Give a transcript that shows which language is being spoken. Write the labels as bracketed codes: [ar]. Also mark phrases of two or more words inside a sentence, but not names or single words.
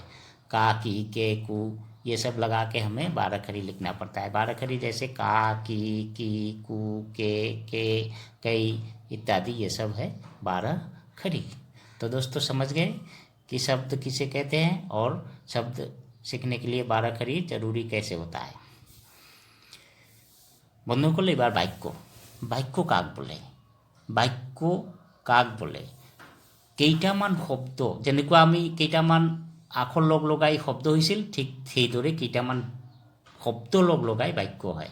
[hi] का, की, के, कु, ये सब लगा के हमें बाराखड़ी लिखना पड़ता है। बाराखड़ी जैसे का, की, कु, के, कई इत्यादि, ये सब है बाराखड़ी। तो दोस्तों, समझ गए कि शब्द किसे कहते हैं और शब्द सीखने के लिए बाराखड़ी जरूरी कैसे होता है। [as] বন্ধুসকল, এবার বাক্য। বাক্য কাক বোলে? বাক্য কাক বোলে? কেইটামান শব্দ, যেনেকুৱা আমি কেইটামান আখৰ লগ লগাই শব্দ হৈছিল, ঠিক সেইদৰে কেইটামান শব্দ লগ লগাই বাক্য হয়।